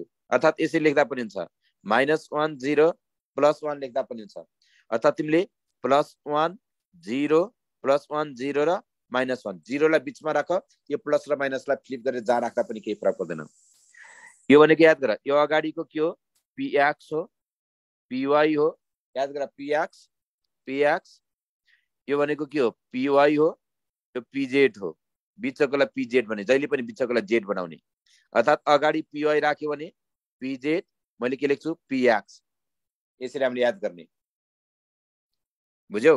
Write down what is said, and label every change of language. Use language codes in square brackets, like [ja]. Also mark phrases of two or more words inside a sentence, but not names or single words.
[ne] अर्थात् यसरी लेख्दा पनि हुन्छ, -1 0 +1 लेख्दा पनि हुन्छ। अर्थात् तिमीले +1 0 +1 0 र -1 0 लाई बीचमा राख, यो प्लस र माइनसलाई फ्लिप गरेर जहाँ राख्दा पनि केही फरक पर्दैन। यो भनेको याद गर, यो अगाडिको के हो? px हो, py हो। याद गर, px यो भनेको के हो? py हो, यो pz हो। बिचकोलाई pz भने जहिले पनि बिचकोलाई z बनाउने। अर्थात् अगाडि py राख्यो भने pz, मैले के लेख्छु? px। यसरी हामीले याद गर्ने, बुझ्यौ?